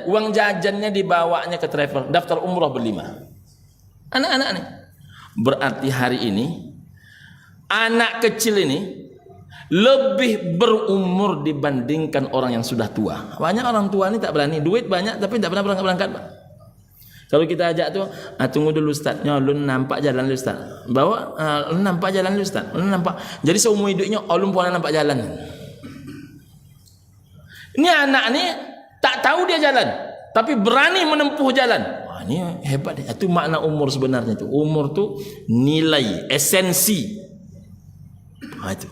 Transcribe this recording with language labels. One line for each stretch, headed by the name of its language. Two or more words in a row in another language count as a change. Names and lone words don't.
Malay: Uang jajannya dibawanya ke travel, daftar umroh berlima. Anak-anak ni. Berarti hari ini anak kecil ini lebih berumur dibandingkan orang yang sudah tua. Banyak orang tua ni tak berani, duit banyak tapi tak pernah berangkat-berangkat Pak. Kalau kita ajak tu, tunggu dulu Ustaz, ulun nampak jalan dulu Ustaz. Bawa, ulun nampak jalan dulu Ustaz. Ulun nampak. Jadi seumur hidupnya ulun pun nampak jalan. Ini anak ni tak tahu dia jalan, tapi berani menempuh jalan. Wah, ini hebat. Itu makna umur sebenarnya tu. Umur tu nilai, esensi. Itu.